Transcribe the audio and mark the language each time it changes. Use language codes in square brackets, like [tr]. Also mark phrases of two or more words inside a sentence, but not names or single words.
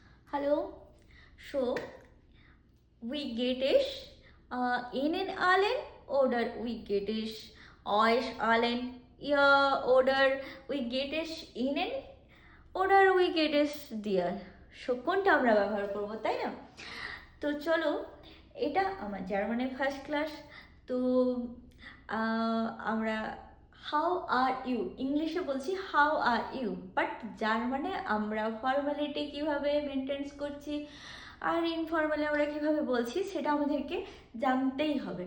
[de] Hallo. So, wie geht es Ihnen allen oder wie geht es euch allen? Ja, oder wie geht es Ihnen oder wie geht es dir? [bn] কোনটা আমরা ব্যবহার করব, তাই না? তো চলো, এটা আমার জার্মানের ফার্স্ট ক্লাস। তো আমরা [en] how are you [bn] ইংলিশে বলছি [en] how are you, [bn] বাট জার্মানে আমরা ফর্মালিটি কিভাবে মেনটেন্স করছি আর ইনফর্মালি আমরা কিভাবে বলছি সেটা আমাদেরকে জানতেই হবে।